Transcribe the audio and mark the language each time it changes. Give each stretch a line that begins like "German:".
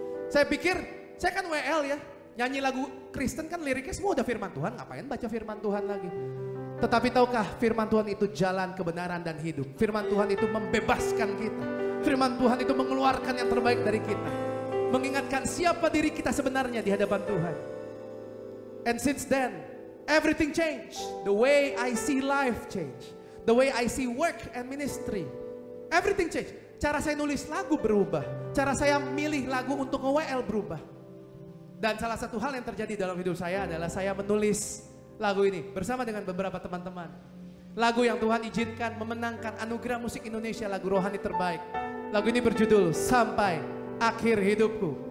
Indonesian: Saya pikir, saya kan WL ya. Nyanyi lagu Kristen kan liriknya semua udah firman Tuhan, ngapain baca firman Tuhan lagi? Tetapi tahukah firman Tuhan itu jalan kebenaran dan hidup. Firman Tuhan itu membebaskan kita. Firman Tuhan itu mengeluarkan yang terbaik dari kita. Mengingatkan siapa diri kita sebenarnya di hadapan Tuhan.
English: And since then, everything changed. The way I see life changed. The way I see work and ministry. Everything changed.
Indonesian: Cara saya nulis lagu berubah. Cara saya milih lagu untuk nge-WL berubah. Dan salah satu hal yang terjadi dalam hidup saya adalah saya menulis lagu ini bersama dengan beberapa teman-teman. Lagu yang Tuhan izinkan memenangkan anugerah musik Indonesia, lagu rohani terbaik. Lagu ini berjudul Sampai Akhir Hidupku.